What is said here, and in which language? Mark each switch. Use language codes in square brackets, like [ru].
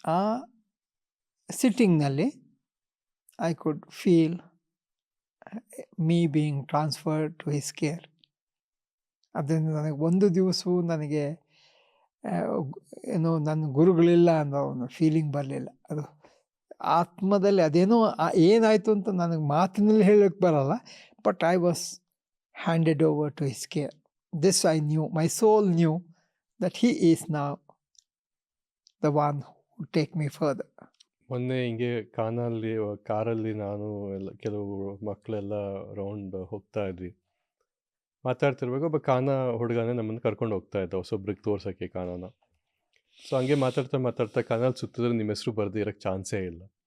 [kn] ಆ ಸಿಟ್ಟಿಂಗ್ನಲ್ಲಿ [en] I could feel me being transferred to his care. [kn] ಅದರಿಂದ ನನಗೆ ಒಂದು ದಿವಸವೂ ನನಗೆ ಏನೋ ನನ್ನ ಗುರುಗಳಿಲ್ಲ ಅನ್ನೋ ಒಂದು ಫೀಲಿಂಗ್ ಬರಲಿಲ್ಲ. ಅದು ಆತ್ಮದಲ್ಲಿ ಅದೇನೋ ಏನಾಯಿತು ಅಂತ ನನಗೆ ಮಾತಿನಲ್ಲಿ ಹೇಳೋಕ್ಕೆ ಬರಲ್ಲ. [en] But I was handed over to his care. This I knew, my soul knew that he is now the one who take me further. [kn] ಮೊನ್ನೆ ಹಿಂಗೆ ಕಾರಲ್ಲಿ ನಾನು ಕೆಲವು ಮಕ್ಕಳೆಲ್ಲ ರೌಂಡ್ ಹೋಗ್ತಾ ಇದ್ವಿ. ಮಾತಾಡ್ತಿರ್ಬೇಕು, ಒಬ್ಬ ಹುಡುಗನೇ ನಮ್ಮನ್ನು ಕರ್ಕೊಂಡು ಹೋಗ್ತಾ ಇದ್ದ ಹೊಸೊಬ್ರಿಗೆ ತೋರ್ಸೋಕ್ಕೆ ಕಾನನ. ಸೊ ಹಂಗೆ ಮಾತಾಡ್ತಾ ಕಾನಲ್ಲಿ ಸುತ್ತಿದ್ರೆ ನಿಮ್ಮ ಹೆಸರು ಬರೆದು ಇರೋಕ್ಕೆ ಚಾನ್ಸೇ ಇಲ್ಲ.